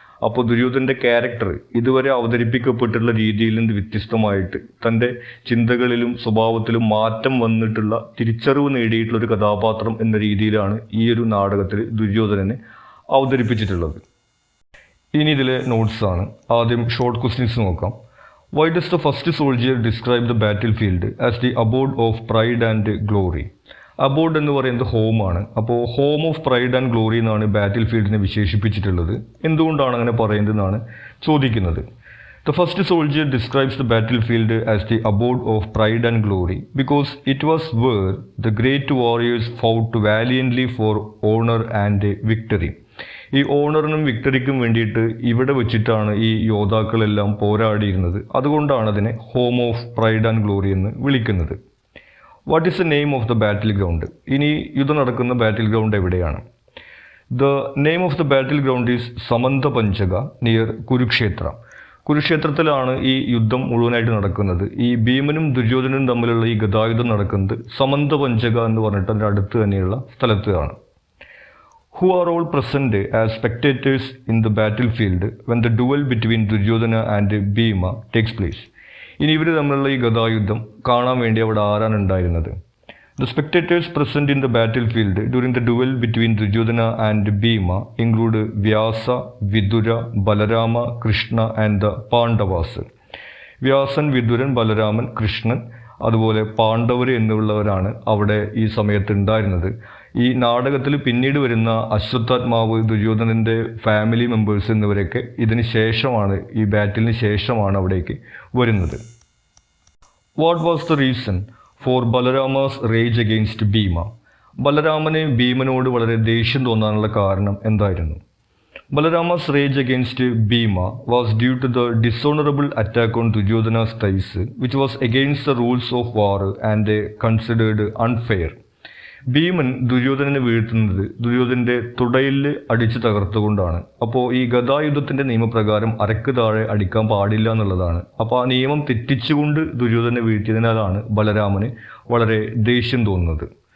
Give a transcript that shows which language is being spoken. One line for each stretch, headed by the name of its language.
Malayalam: അപ്പോൾ ദുര്യോധനൻ്റെ ക്യാരക്ടർ ഇതുവരെ അവതരിപ്പിക്കപ്പെട്ടിട്ടുള്ള രീതിയിൽ നിന്ന് വ്യത്യസ്തമായിട്ട് തൻ്റെ ചിന്തകളിലും സ്വഭാവത്തിലും മാറ്റം വന്നിട്ടുള്ള തിരിച്ചറിവ് നേടിയിട്ടുള്ള ഒരു കഥാപാത്രം എന്ന രീതിയിലാണ് ഈ ഒരു നാടകത്തിൽ ദുര്യോധനനെ അവതരിപ്പിച്ചിട്ടുള്ളത്. ഇനി ഇതിലെ നോട്ട്സാണ്. ആദ്യം ഷോർട്ട് ക്വസ്റ്റ്യൻസ് നോക്കാം.
English: Why does the first soldier describe the battlefield as the abode of pride and glory?
Malayalam: Aboard എന്ന് പറയുന്നത് ഹോമാണ്. അപ്പോൾ home of pride and glory എന്നാണ് ബാറ്റിൽ ഫീൽഡിനെ വിശേഷിപ്പിച്ചിട്ടുള്ളത്. എന്തുകൊണ്ടാണ് അങ്ങനെ പറയുന്നതെന്നാണ് ചോദിക്കുന്നത്.
English: The first soldier describes the battlefield as the abode of pride and glory because it was where the great warriors fought valiantly for honor and victory.
Malayalam: ഈ ഓണറിനും വിക്ടറിക്കും വേണ്ടിയിട്ട് ഇവിടെ വെച്ചിട്ടാണ് ഈ യോദ്ധാക്കളെല്ലാം പോരാടിയിരുന്നത്. അതുകൊണ്ടാണ് അതിനെ home of pride and glory എന്ന് വിളിക്കുന്നത്. What is the name of the battle ground? ഇനി യുദ്ധം നടക്കുന്ന ബാറ്റിൽ ഗ്രൗണ്ട് എവിടെയാണ്? The name of the battle ground is Samantha പഞ്ചക near Kurukshetra. കുരുക്ഷേത്രത്തിലാണ് ഈ യുദ്ധം മുഴുവനായിട്ട് നടക്കുന്നത്. ഈ ഭീമനും ദുര്യോധനനും തമ്മിലുള്ള ഈ ഗതായുധം നടക്കുന്നത് സമന്ത പഞ്ചക എന്ന് പറഞ്ഞിട്ട് അതിൻ്റെ അടുത്ത് തന്നെയുള്ള സ്ഥലത്താണ്.
English: Who are all present as spectators in the battlefield when the duel between Duryodhana and Bhima takes place?
Malayalam: ഇനി ഇവർ തമ്മിലുള്ള ഈ ഗതായുദ്ധം കാണാൻ വേണ്ടി അവിടെ ആരാണ് ഉണ്ടായിരുന്നത്?
English: The spectators present in the battlefield during the duel between Duryodhana and Bhima include Vyasa, Vidura, Balarama, Krishna and the Pandavas.
Malayalam: Vyasan, വിദുരൻ, Balaraman, Krishnan, അതുപോലെ പാണ്ഡവർ എന്നുള്ളവരാണ് അവിടെ ഈ സമയത്ത് ഉണ്ടായിരുന്നത്. ഈ നാടകത്തിൽ പിന്നീട് വരുന്ന അശ്വത്ഥാത്മാവ്, ദുര്യോധനൻ്റെ ഫാമിലി മെമ്പേഴ്സ് എന്നിവരൊക്കെ ഇതിന് ശേഷമാണ്, ഈ ബാറ്റിലിന് ശേഷമാണ് അവിടേക്ക് വരുന്നത്. What was the reason for ബലരാമാസ് rage against Bhima? ബലരാമന് ഭീമനോട് വളരെ ദേഷ്യം തോന്നാനുള്ള കാരണം എന്തായിരുന്നു?
English: Balarama's rage against Bhima was due to the dishonorable attack on Duryodhana's thighs, which was against the rules of war and considered unfair.
Malayalam: ഭീമൻ ദുര്യോധനനെ വീഴ്ത്തുന്നത് ദുര്യോധനൻ്റെ തുടയിൽ അടിച്ചു തകർത്തുകൊണ്ടാണ്. അപ്പോൾ ഈ ഗദായുദ്ധത്തിൻ്റെ നിയമപ്രകാരം അരക്ക് താഴെ അടിക്കാൻ പാടില്ല എന്നുള്ളതാണ്. അപ്പോൾ ആ നിയമം തെറ്റിച്ചുകൊണ്ട് ദുര്യോധനെ വീഴ്ത്തിയതിനാലാണ് ബലരാമന് വളരെ ദേഷ്യം തോന്നുന്നത്.